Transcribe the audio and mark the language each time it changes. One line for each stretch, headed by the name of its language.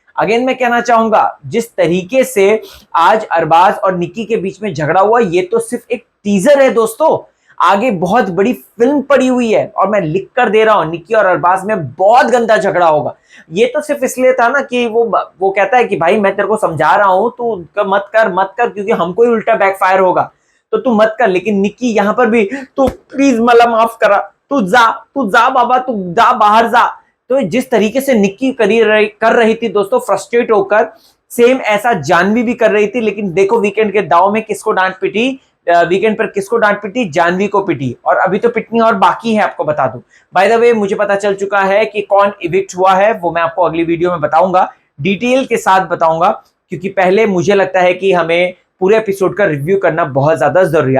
Hindi: Again मैं कहना चाहूंगा, जिस तरीके से आज अरबाज और निक्की के बीच में झगड़ा हुआ, ये तो सिर्फ एक टीजर है दोस्तों. आगे बहुत बड़ी फिल्म पड़ी हुई है, और मैं लिख कर दे रहा हूं, निक्की और अरबाज में बहुत गंदा झगड़ा होगा. ये तो सिर्फ इसलिए था ना कि वो कहता है कि भाई मैं तेरे को समझा रहा हूं, तू मत कर, क्योंकि हमको ही उल्टा बैकफायर होगा, तो तू मत कर. लेकिन निक्की यहां पर भी,
Marathi: तू प्लीज मला माफ करा,
Hindi: तू जा बाबा, तू जा, बाहर जा. तो जिस तरीके से निक्की कर रही थी दोस्तों, फ्रस्ट्रेट होकर, सेम ऐसा जानवी भी कर रही थी. लेकिन देखो वीकेंड के दाव में किसको डांट पिटी, वीकेंड पर किसको डांट पिटी, जानवी को पिटी. और अभी तो पिटनी और बाकी है, आपको बता दूं. बाय द वे मुझे पता चल चुका है कि कौन इविक्ट हुआ है, वो मैं आपको अगली वीडियो में बताऊंगा, डिटेल के साथ बताऊंगा, क्योंकि पहले मुझे लगता है कि हमें पूरे एपिसोड का रिव्यू करना बहुत ज्यादा जरूरी है.